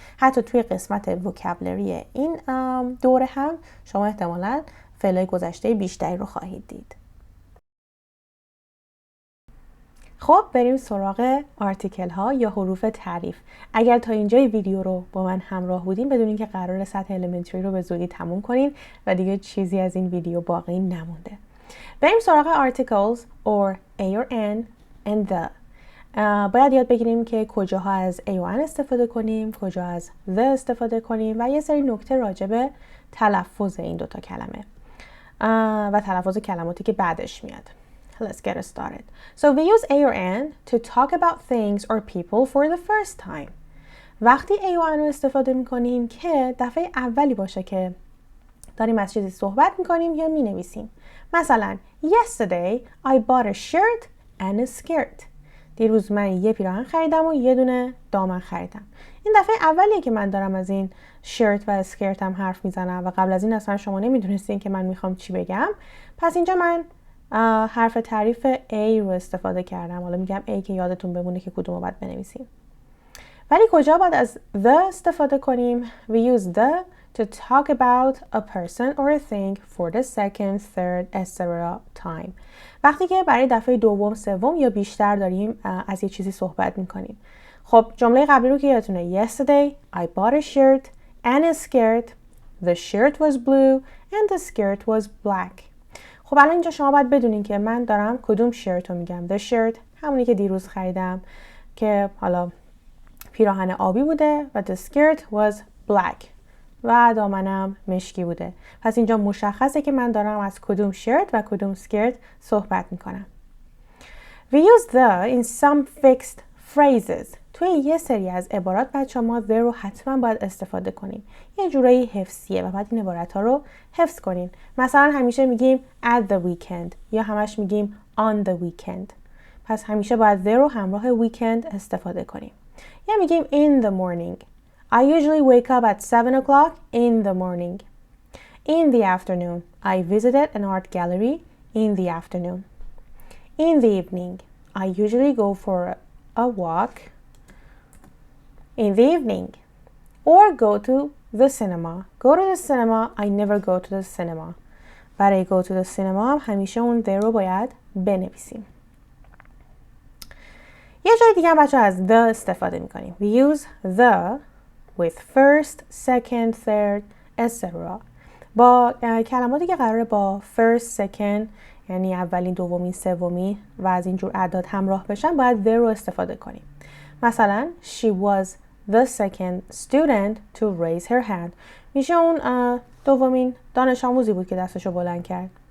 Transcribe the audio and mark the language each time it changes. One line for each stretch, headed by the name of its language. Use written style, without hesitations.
Persian: حتی توی قسمت وکابلری این دوره هم شما احتمالاً فعلای گذشته بیشتری رو خواهید دید. خب بریم سراغ آرتیکل ها یا حروف تعریف. اگر تا اینجای ویدیو رو با من همراه بودین بدونین که قرار سطح المنتری رو به زودی تموم کنین و دیگه چیزی از این ویدیو باقی نمونده. بریم سراغ
English: articles or a or an and the.
Persian: باید یاد بگیریم که کجاها از a و an استفاده کنیم، کجا از the استفاده کنیم و یه سری نکته راجع به تلفظ این دوتا کلمه و تلفظ کلماتی که بعدش میاد.
English: Let's get started. So we use a or an to talk about things or people for the first time.
Persian: وقتی a و an رو استفاده میکنیم که دفعه اولی باشه که داریم از چیزی صحبت میکنیم یا مینویسیم.
English: مثلا Yesterday I bought a shirt and a skirt.
Persian: دیروز من یه پیراهن خریدم و یه دونه دامن خریدم. این دفعه اولیه که من دارم از این شرت و اسکرت هم حرف میزنم و قبل از این اصلا شما نمیدونستین که من میخوام چی بگم. پس اینجا من حرف تعریف A رو استفاده کردم. حالا میگم A که یادتون بمونه که کدومو باید بنویسیم. ولی کجا باید از the استفاده کنیم؟
English: We use the to talk about a person or a thing for the second, third, etc. time.
Persian: وقتی که برای دفعه دوم، سوم یا بیشتر داریم از یه چیزی صحبت میکنیم. خب جمله قبلی رو که یادتونه.
English: Yesterday I bought a shirt and a skirt. The shirt was blue and the skirt was black.
Persian: خب الان اینجا شما باید بدونین که من دارم کدوم شرت رو میگم. The shirt همونی که دیروز خریدم که حالا پیراهن آبی بوده و
English: the skirt was black
Persian: و دامنم مشکی بوده. پس اینجا مشخصه که من دارم از کدوم شرت و کدوم سکرت صحبت میکنم.
English: We use the in some fixed phrases.
Persian: توی یه سری از عبارات بچه ما the رو حتما باید استفاده کنیم. یه جورایی حفظیه و باید این عبارات ها رو حفظ کنین. مثلا همیشه میگیم
English: at the weekend
Persian: یا همش میگیم
English: on the weekend.
Persian: پس همیشه باید the رو همراه weekend استفاده کنیم. یا میگیم
English: in the morning. I usually wake up at 7 o'clock in the morning. In the afternoon, I visited an art gallery in the afternoon. In the evening, I usually go for a walk in the evening. Or go to the cinema. Go to the cinema, I never go to the cinema.
Persian: برای
English: go to the cinema
Persian: هم همیشه اون the رو باید بنویسیم. یه جای دیگه هم بچه از the استفاده میکنیم.
English: We use the with first, second, third, etc.
Persian: با کلماتی که قراره با first, second یعنی اولین، دومین، سومی و از اینجور اعداد همراه بشن باید the رو استفاده کنیم.
English: مثلا she was the second student to raise her hand.
Persian: میشه اون دومین دانش آموزی بود که دستشو بلند کرد.